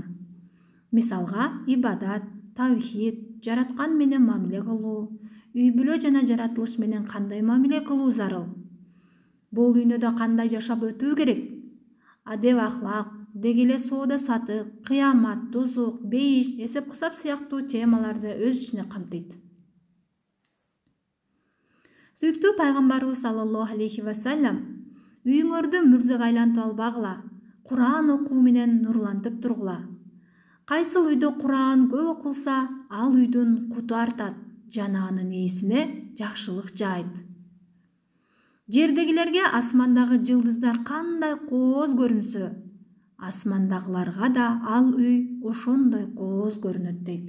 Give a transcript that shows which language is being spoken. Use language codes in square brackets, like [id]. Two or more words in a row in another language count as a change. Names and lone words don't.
[ky] Мисалга, ибадат, тавхид, жараткан менен мамиле кылуу, үй бүлө жана жаратылыш менен кандай мамиле кылуу зарыл. Бул дүйнөдө кандай жашап өтүү керек? Адеп ахлак, деги эле соода сатык, кыямат, дозок, бейиш, эсеп кысап сыяктуу темаларды өз ичине камтыйт. Сүйүктүү пайгамбарыбыз [ar] صلى الله عليه وسلم, [ky] үйүңөрдү мүрзөгө айлантып албагыла, Куран окуу менен нурлантып тургула. Кайсыл үйдө Куран көп окулса, ал үйдүн куту артат жана анын ээсине жакшылык жаайт. Жердегилерге асмандагы жылдыздар кандай кооз көрүнсө, асмандагыларга да ал үй ошондой кооз көрүнөт дейт.